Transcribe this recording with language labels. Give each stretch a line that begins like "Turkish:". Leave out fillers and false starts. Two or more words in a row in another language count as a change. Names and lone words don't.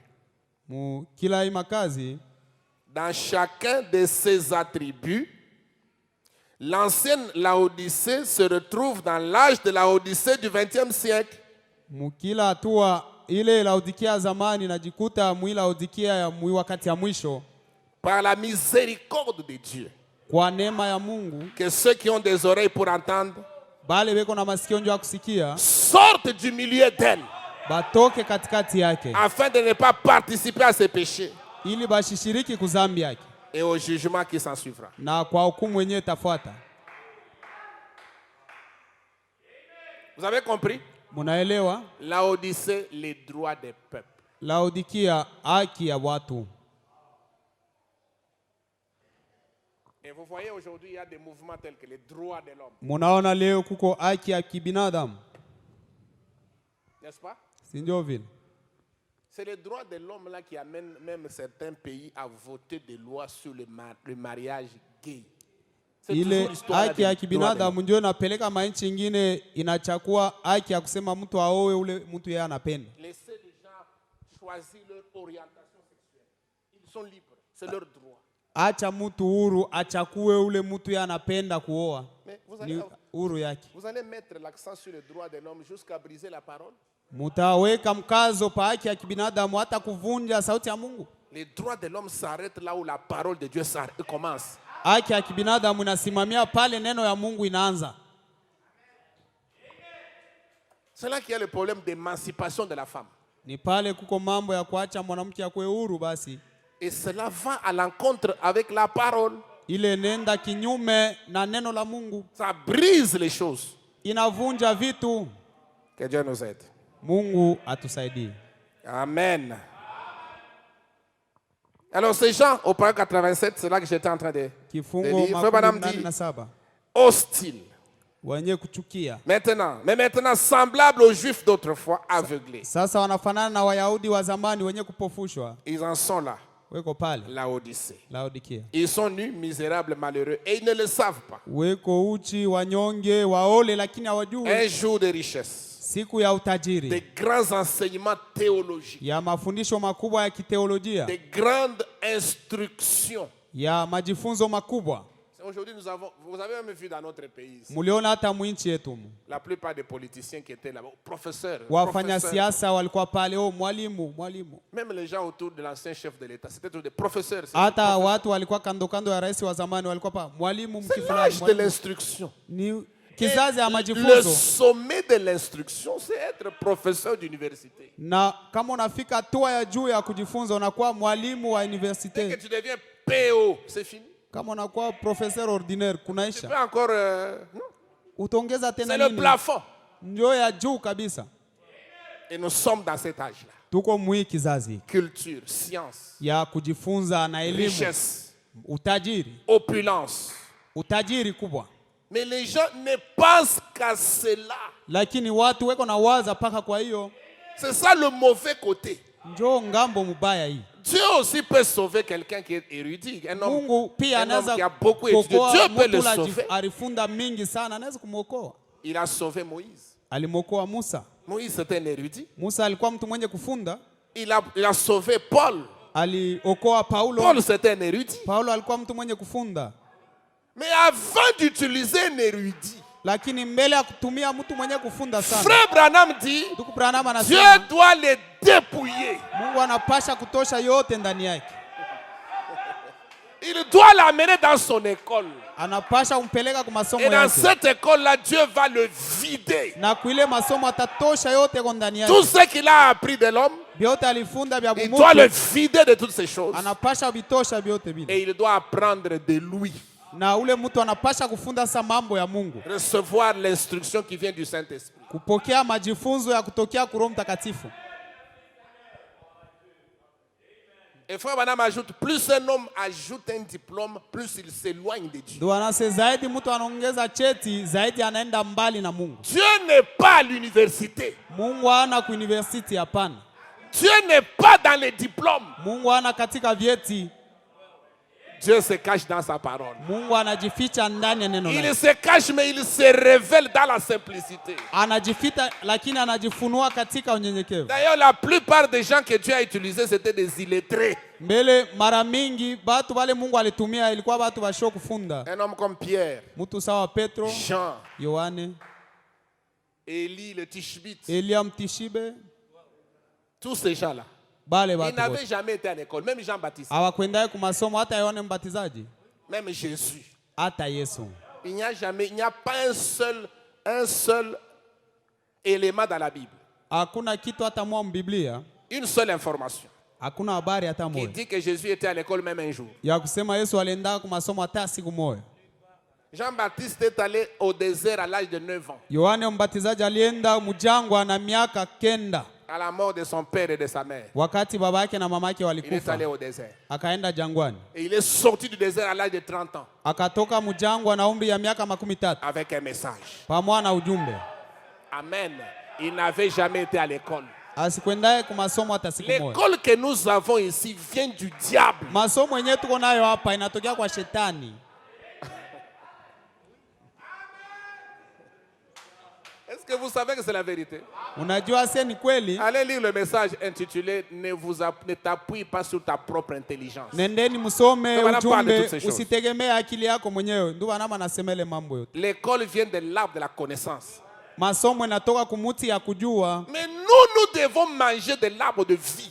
Swahili: Mukila imakazi.
French: Dans chacun de ces attributs, l'ancienne Laodicée se retrouve dans l'âge de la Odyssée du XXe siècle.
Swahili: Mukila hatua ile Laodikia zamani najikuta Laodikia ya wakati ya mwisho.
French: Par la miséricorde de Dieu.
Swahili: Kwa neema ya Mungu.
French: Que ceux qui ont des oreilles pour entendre
Swahili: bale beko na masikio ndio kusikia
French: sortent du milieu d'elle.
Swahili: Batoke katikati yake.
French: Afin de ne pas participer à ses péchés.
Swahili: Ili bashishiriki kuzambi yake.
French: Et au jugement qui s'en suivra.
Swahili: Na kwa hukumu yenyewe tafuata.
French: Vous avez compris?
Swahili: Munaelewa?
French: Laodicée, les droits des peuples.
Swahili: Laodikia, haki ya watu.
French: Et vous voyez aujourd'hui, il y a des mouvements tels que les droits de l'homme.
Swahili: Munaona leo kuko haki ya kibinadamu.
French: N'est-ce pas?
Swahili: Si ndio vile?
French: C'est les droits de l'homme là qui amènent même certains pays à voter des lois sur le mariage gay.
Swahili: Ile haki ya kibinadamu ndio inapeleka mainchi ingine inachukua haki ya kusema mtu aoe ule mtu yeye anapenda.
French: Laissez les gens choisir leur orientation sexuelle. Ils sont libres, c'est leur droit.
Swahili: Acha mtu huru achakue ule mtu yeye anapenda kuoa. Ni huru yake.
French: Vous allez mettre l'accent sur les droits de l'homme jusqu'à briser la parole?
Swahili: Mutaweka mkazo pa haki ya kibinadamu hata kuvunja sauti ya Mungu.
French: Les droits de l'homme s'arrêtent là où la parole de Dieu commence.
Swahili: Haki ya kibinadamu inasimamia pale neno ya Mungu inaanza.
French: C'est là qu'il y a le problème d'émancipation de la femme.
Swahili: Ni pale kuko mambo ya kuacha mwanamke akwe huru basi.
French: Et cela va à l'encontre avec la parole.
Swahili: Ile nenda kinyume na neno la Mungu.
French: Ça brise les choses.
Swahili: Inavunja vitu.
French: Que Dieu nous aide.
Swahili: Mungu atusaidie.
French: Amen. Alors ces gens, au paragraphe 87, c'est là que j'étais en train de lire. Madame dit, hostile. Maintenant, semblable aux Juifs d'autrefois, aveuglés. Ils en sont là. Laodicée. Ils sont nus, misérables, malheureux, et ils ne le savent pas. Un jour de richesse.
Swahili: Siku ya utajiri.
French: Des grands enseignements théologiques.
Swahili: Ya mafundisho makubwa ya kiteolojia.
French: Des grandes instructions.
Swahili: Ya majifunzo makubwa.
French: Aujourd'hui, vous avez même vu dans notre pays.
Swahili: Muliona hata mwinchi yetu.
French: La plupart des politiciens qui étaient là-bas, professeurs.
Swahili: Wafanya siasa walikuwa pale, mwalimu.
French: Même les gens autour de l'ancien chef de l'État, c'était tous des professeurs.
Swahili: Hata watu walikuwa kando ya rais wa zamani walikuwa pa mwalimu mkifulani.
French: C'est l'âge de l'instruction. Le sommet de l'instruction, c'est être professeur d'université.
Swahili: Na kama unafika hatua ya juu ya kujifunza unakuwa mwalimu wa universite.
French: Dès que tu deviens PO, c'est fini.
Swahili: Kama unakuwa
French: professeur ordinaire
Swahili: kunaisha.
French: Tu peux encore non.
Swahili: Utaongeza tena nini?
French: C'est le plafond.
Swahili: Ndio ya juu kabisa.
French: Et nous sommes dans cet âge-là.
Swahili: Tuko mwi kizazi.
French: Culture, science.
Swahili: Ya kujifunza na elimu.
French: Richesse.
Swahili: Utajiri.
French: Opulence.
Swahili: Utajiri kubwa.
French: Mais les gens ne pensent qu'à cela.
Swahili: Lakini watu weko na waza paka kwa hiyo.
French: C'est ça le mauvais côté.
Swahili: Njoo ngambo mubaya hii.
French: Dieu aussi peut sauver quelqu'un qui est érudit. Un homme
Swahili: Mungu pia anaweza
French: qui a beaucoup étudié. Dieu peut le sauver.
Swahili: Alifunda mingi sana, anaweza kumwokoa.
French: Il a sauvé Moïse.
Swahili: Alimwokoa Musa.
French: Moïse c'était un érudit.
Swahili: Musa alikuwa mtu mwenye kufunda.
French: Il a sauvé Paul.
Swahili: Aliokoa Paulo.
French: Paul c'était un érudit.
Swahili: Paulo alikuwa mtu mwenye kufunda.
French: Mais avant d'utiliser un érudit,
Swahili: lakini mbele ya kutumia mtu mwenye kufunda sana,
French: Frère Branham dit, Dieu doit les dépouiller.
Swahili: Mungu anapasha kutosha yote ndani yake.
French: Il doit l'amener dans son école.
Swahili: Anapasha umpeleka kwa masomo yake.
French: Et dans
Swahili: yake.
French: cette école-là, Dieu va le vider.
Swahili: Na kuile masomo atatosha yote kwa ndani yake.
French: Tout ce qu'il a appris de l'homme,
Swahili: biote alifunda vya
French: il doit le vider de toutes ces choses.
Swahili: Anapasha bitosha biote bila.
French: Et il doit apprendre de lui.
Swahili: Na ule mtu anapasha kufunda sa mambo ya Mungu.
French: Recevoir l'instruction qui vient du Saint-Esprit.
Swahili: Kupokea majifunzo ya kutokea kwa Roho Mtakatifu.
French: Et frère Branham ajoute, plus un homme ajoute un diplôme, plus il s'éloigne de Dieu.
Swahili: Ndio anasema zaidi mtu anaongeza cheti, zaidi anaenda mbali na Mungu.
French: Dieu n'est pas à l'université.
Swahili: Mungu hana ku university hapana.
French: Dieu n'est pas dans les diplômes.
Swahili: Mungu hana katika vyeti.
French: Dieu se cache dans sa parole.
Swahili: Mungu anajificha ndani ya neno lake.
French: Il se cache mais il se révèle dans la simplicité.
Swahili: Anajificha lakini anajifunua katika unyenyekevu.
French: D'ailleurs la plupart des gens que Dieu a utilisés c'était des illettrés.
Swahili: Mbele mara mingi batu wale Mungu alitumia ilikuwa batu basho kufunda.
French: Un homme comme Pierre,
Swahili: mtu sawa Petro,
French: Jean,
Swahili: Yohane,
French: Élie le Tishbite.
Swahili: Elia Mtishibe.
French: Tous ces gens-là.
Swahili: Bale
French: ils n'avaient jamais été à l'école, même Jean-Baptiste.
Swahili: Hawakwenda kwa masomo hata Yohane Mbatizaji.
French: Même Jésus.
Swahili: Hata Yesu.
French: Il n'y a pas un seul élément dans la Bible.
Swahili: Hakuna kitu hata moja Biblia.
French: Une seule information.
Swahili: Hakuna habari hata moja.
French: Qui dit que Jésus était à l'école même un jour.
Swahili: Ya kusema Yesu alienda kwa masomo hata siku moja.
French: Jean-Baptiste est allé au désert à l'âge de 9 ans.
Swahili: Yohane Mbatizaji alienda mjangwa na miaka 9.
French: À la mort de son père et de sa mère.
Swahili: Wakati baba yake na mama yake walikufa.
French: Il est allé au désert.
Swahili: Akaenda jangwani.
French: Et il est sorti du désert à l'âge de 30 ans.
Swahili: Akatoka mjangwa na umri ya miaka 13.
French: Avec un message.
Swahili: Pamoja na ujumbe. Amen.
French: Il n'avait jamais été à l'école.
Swahili: Asikwenda kwa masomo hata siku moja.
French: L'école que nous avons ici vient du diable.
Swahili: Masomo yenyewe tuko nayo hapa inatokea kwa shetani.
French: Est-ce que vous savez que c'est la vérité?
Swahili: Unajua sasa ni kweli?
French: Allez lire le message intitulé Ne t'appuie pas sur ta propre intelligence.
Swahili: Nendeni msome ujumbe, usitegemee akili yako mwenyewe. Ndio wanama anasema ile mambo yote.
French: L'école vient de l'arbre de la connaissance.
Swahili: Masomo yanatoka kumuti ya kujua.
French: Mais nous devons manger de l'arbre de vie.